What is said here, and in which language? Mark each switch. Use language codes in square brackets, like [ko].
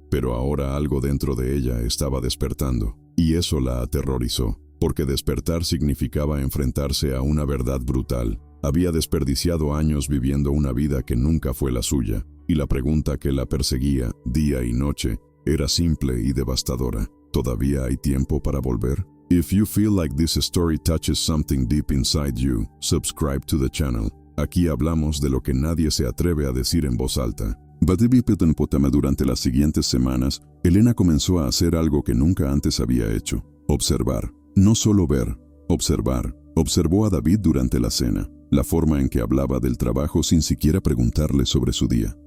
[es] Pero ahora algo dentro de ella estaba despertando, y eso la aterrorizó, porque despertar significaba enfrentarse a una verdad brutal. Había desperdiciado años viviendo una vida que nunca fue la suya, y la pregunta que la perseguía, día y noche, era simple y devastadora. ¿Todavía hay tiempo para volver? [en] If you feel like this story touches something deep inside you, subscribe to the channel. [es] Aquí hablamos de lo que nadie se atreve a decir en voz alta. Durante las siguientes semanas, Elena comenzó a hacer algo que nunca antes había hecho. Observar. No solo ver, observar. Observó a David durante la cena, la forma en que hablaba del trabajo sin siquiera preguntarle sobre su día.